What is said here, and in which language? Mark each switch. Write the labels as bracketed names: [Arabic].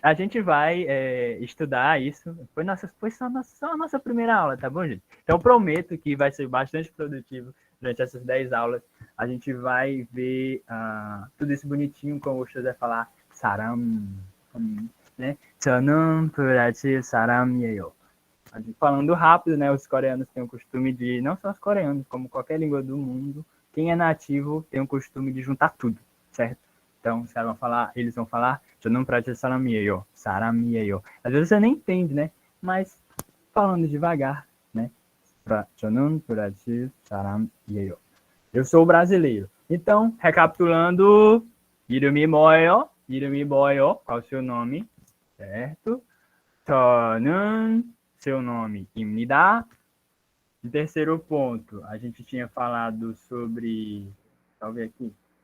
[Portuguese] A gente vai estudar isso. Foi só a nossa primeira aula, tá bom, gente? Então, prometo que vai ser bastante produtivo durante essas 10 aulas. A gente vai ver tudo isso bonitinho, como o José falar, saram, né? [Korean] 저는 브라질 사람이에요. [Portuguese] Falando rápido, né? Os coreanos têm o costume de, não só os coreanos, como qualquer língua do mundo, quem é nativo tem o costume de juntar tudo, certo? Então, os caras vão falar, eles vão falar, [Korean] 저는 브라질 사람이에요, 사람이에요. [Portuguese] Às vezes você nem entende, né? Mas falando devagar, né? [Korean] 저는 브라질 사람이에요. [Portuguese] Eu sou brasileiro. Então, recapitulando, [Korean] 이름이 뭐예요? 이름이 뭐예요? [Portuguese] Qual o seu nome? Certo? [Korean] 저는 [Portuguese] seu nome [Korean] 입니다. [Portuguese] E terceiro ponto, a gente tinha falado sobre... Deixa eu ver aqui.